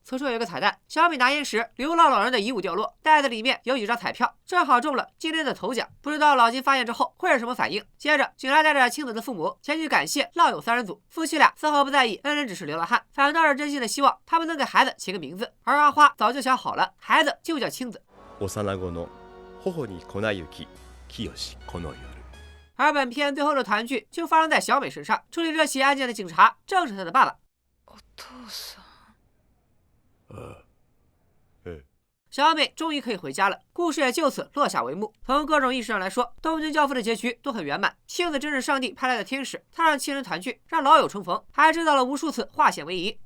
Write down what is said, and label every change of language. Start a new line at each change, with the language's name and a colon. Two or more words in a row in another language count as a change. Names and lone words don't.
Chinese: 此处有一个彩蛋，小美拿烟时，流浪老人的遗物掉落，袋子里面有几张彩票，正好中了今天的头奖。不知道老金发现之后会是什么反应。接着，警察带着青子的父母前去感谢浪友3人组，夫妻俩丝毫不在意恩人只是流浪汉，反倒是真心的希望他们能给孩子起个名字。而阿花早就想好了，孩子就叫青子。
Japanese: 幼子の頬に粉雪、清しこの夜。
Chinese: 而本片最后的团聚就发生在小美身上，处理这起案件的警察正是她的爸爸。小美终于可以回家了，故事也就此落下帷幕。从各种意义上来说，《东京教父》的结局都很圆满。青子真是上帝派来的天使，他让亲人团聚，让老友重逢，还制造了无数次化险为夷。